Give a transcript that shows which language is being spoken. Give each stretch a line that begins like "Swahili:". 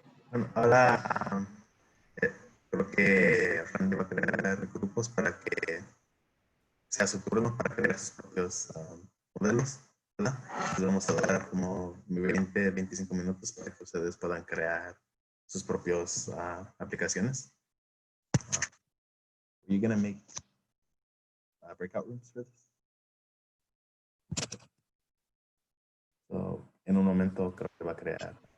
Spanish: Bueno, ahora creo que Randy va a crear grupos para que sea su turno para crear sus propios modelos, ¿verdad? Les vamos a dar como 20, 25 minutos para que ustedes puedan crear sus propios aplicaciones.
English: Are you gonna make breakout rooms for this?
Spanish: So, en un momento creo que va a crear.